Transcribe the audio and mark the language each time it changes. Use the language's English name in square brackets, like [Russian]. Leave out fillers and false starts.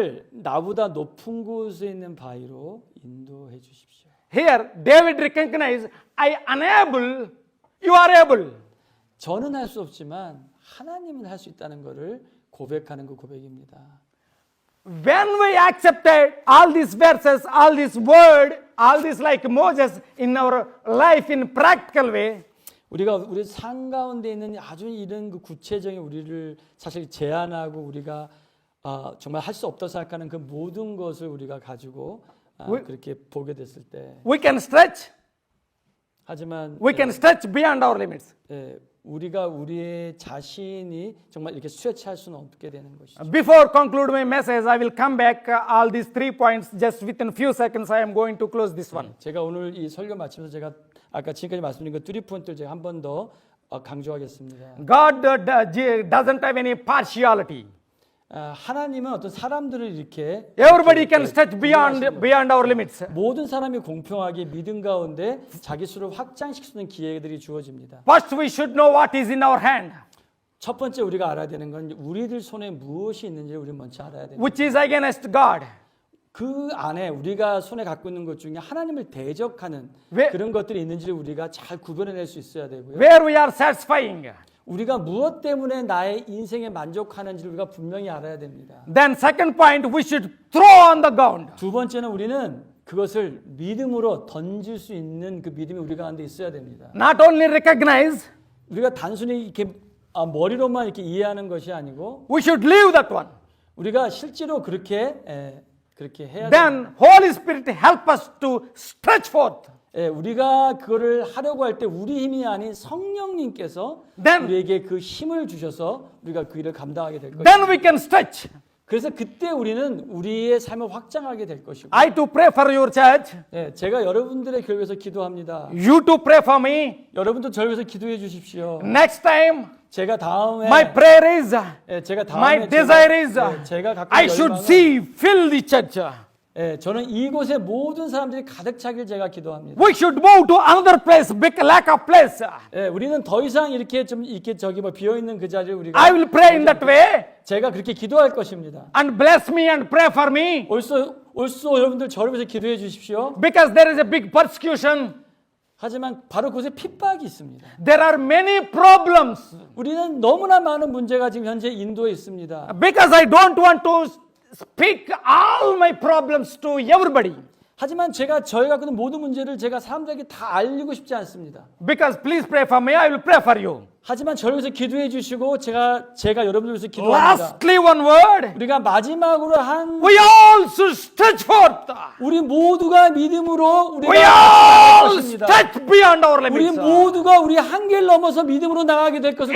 [Korean] 나보다 높은 곳에 있는 바위로 인도해 주십시오. [English] Here, David recognized, I unable, you are able. [Korean] 저는 할 수 없지만 하나님은 할 수 있다는 것을 고백하는 그 고백입니다. [English] When we accepted all these verses, all this word, all this like Moses in our life in practical way, [Korean] 우리가 우리 삶 가운데 있는 아주 이런 그 구체적인 우리를 사실 제한하고 우리가 정말 할 수 없다고 생각하는 그 모든 것을 우리가 가지고 그렇게 보게 됐을 때, [English] we can stretch. [Korean] 하지만 [English] We can stretch beyond our limits. [Korean] 우리가 우리의 자신이 정말 이렇게 스트레치할 수는 없게 되는 것이죠. [English] Before conclude my message, I will come back all these 3 points. Just within few seconds, I am going to close this one. [Korean] 제가 오늘 이 설교 마치면서 제가 아까 지금까지 말씀드린 그 3포인트를 제가 한 번 더 강조하겠습니다. [English] God doesn't have any partiality. [Korean] 하나님은 어떤 사람들을 이렇게 [English] Everybody can stretch beyond our limits. [Korean] 모든 사람이 공평하게 믿음 가운데 자기 수를 확장시킬 수 있는 기회들이 주어집니다. [English] First, we should know what is in our hand, [Korean] 첫 번째 우리가 알아야 되는 건 우리들 손에 무엇이 있는지를 우리 먼저 알아야 됩니다. [English] which is against God. [Korean] 그 안에 우리가 손에 갖고 있는 것 중에 하나님을 대적하는 그런 것들이 있는지를 우리가 잘 구별해낼 수 있어야 되고요. [English] Where we are satisfying. [Korean] 우리가 무엇 때문에 나의 인생에 만족하는지를 우리가 분명히 알아야 됩니다. [English] Then second point, we should throw on the ground. [Korean] 두 번째는 우리는 그것을 믿음으로 던질 수 있는 그 믿음이 우리 가운데 있어야 됩니다. [English] Not only recognize, [Korean] 우리가 단순히 이렇게 머리로만 이렇게 이해하는 것이 아니고 [English] we should live that one. [Korean] 우리가 실제로 그렇게 해야 됩니다. [English] Then Holy Spirit help us to stretch forth. [Korean] 우리가 그거를 하려고 할 때 우리 힘이 아닌 성령님께서 [English] Then- [Korean] 우리에게 그 힘을 주셔서 우리가 그 일을 감당하게 될 것입니다. [English] Then we can stretch. [Korean] 그래서 그때 우리는 우리의 삶을 확장하게 될 것이고, [English] I to pray for your church. [Korean] 제가 여러분들의 교회에 서 기도합니다. [English] You to pray for me. [Korean] 여러분도 저를 위해서 기도해 주십시오. [English] Next time, [Korean] 제가 다음에 [English] my prayer is, [Korean] 제가 [English] my desire is, [Korean] 제가 갖고 [English] I [Korean] 있는 [English] should [Korean] 열망은 [English] see, fill the church. [Korean] 저는 이곳에 모든 사람들이 가득 차길 제가 기도합니다. [English] We should move to another place, big lack of place. [Korean] 우리는 더 이상 이렇게 좀 이렇게 비어 있는 그 자리를 우리가 [English] I will pray in that way [Korean] 제가 그렇게 기도할 것입니다. [English] and bless me and pray for me [Korean] 옳소 여러분들 저를 위해서 기도해 주십시오. [English] because there is a big persecution. [Korean] 하지만 바로 그곳에 핍박이 있습니다. [English] There are many problems [Korean] 우리는 너무나 많은 문제가 지금 현재 인도에 있습니다. [English] because I don't want to speak all my problems to everybody. [Korean] 하지만 저희가 갖는 모든 문제를 제가 사람들에게 다 알리고 싶지 않습니다. [English] Because please pray for me, I will pray for you. [Korean] 하지만 저를 위해서 기도해 주시고 제가 여러분들 위해서 기도합니다. [English] Lastly, one word. [Korean] 우리가 마지막으로 [English] We all should stretch forth. [Korean] 우리 모두가 믿음으로 [English] We [Korean] 우리가 [English] all [Korean] 것입니다. [English] stretch beyond our [Korean] 우리 [English] limits. [Korean] 모두가 우리 한계를 넘어서 믿음으로 나가게 될 것을